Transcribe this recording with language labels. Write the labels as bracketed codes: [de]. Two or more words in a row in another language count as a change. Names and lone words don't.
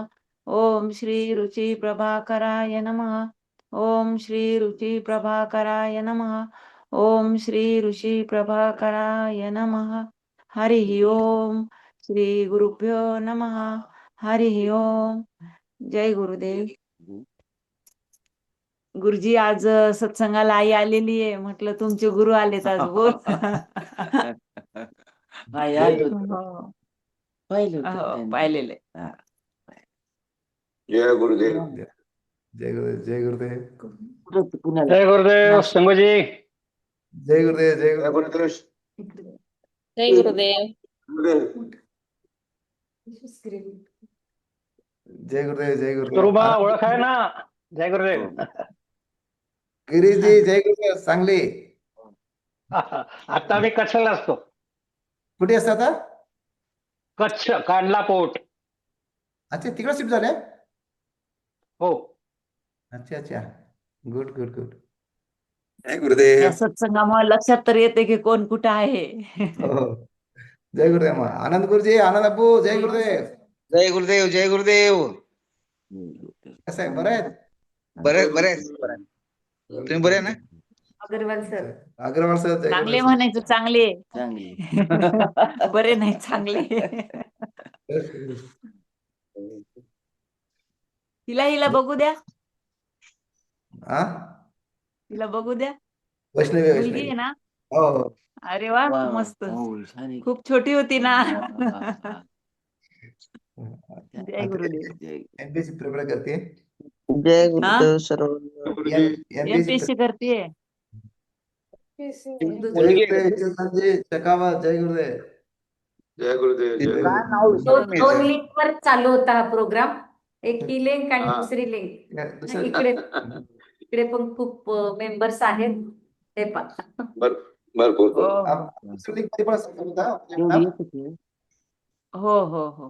[sa] ओम श्री रुचि प्रभाकराय नमः. ओम श्री रुचि प्रभाकराय नमः. ओम श्री ऋषी प्रभाकराय नमः. हरि ओम. श्री गुरुभ्यो नमः. [mr] हरि ओम. जय गुरुदेव. गुरुजी आज सत्संगाला आई आलेली आहे, म्हटलं तुमचे गुरु आलेत आज. बोल. हो. पाहिलं हो, पाहिलेले. जय गुरुदेव. जय गुरुदेव जय गुरुदेव पुण्याला जय गुरुदेव नाशिक. संगोजी. जय गुरुदेव जय गुरुदेव जय गुरुदेव. जय गुरुदेव जय गुरुदेव स्वरूपा ओळख आहे ना. जय गुरुदेव. गिरीशजी जय गुरुदेव सांगली. आता मी कच्छला असतो. कुठे असता आता? कच्छ कांडला पोर्ट. अच्छा तिकडे शिफ्ट झाले. हो. अच्छा अच्छा [en] good good good. [mr] जय या गुरुदेव. सत्संगामुळे लक्षात तर येते की कोण कुठं आहे. हो. जय गुरुदेव मग आनंद गुरुजी आनंद अप्पू जय गुरुदेव. जय गुरुदेव जय गुरुदेव. कसं आहे बरं आहेत? बरे तुम्ही बरे आहे ना? अग्रवाल सर अग्रवाल सर जय चांगले गुरुदेव. म्हणायचं चांगले. बरे नाही चांगले. हिला बघू द्या. हा तिला बघू द्या. वैष्णवी मुलगी वैष्णवी आहे ना. हो हो. अरे वा मस्त. खूप छोटी होती ना. जय गुरुदेव. एमपीएससी प्रिपेअर करते. जय हा? गुरुदेव सर्व. एमपीएससी करतेय. म्हणजे चकावा जय गुरुदेव. जय गुरुदेव जय काय गुरुदेव. नाव विसरलं मी. दोन लिंक वर चालू होता हा प्रोग्राम. एक ही लिंक आणि दुसरी लिंक. दुसरं- इकडे इकडे पण खूप मेंबर्स आहेत. ते पण भरपूर हो. दुसरं link मध्ये पण असं होता. हो.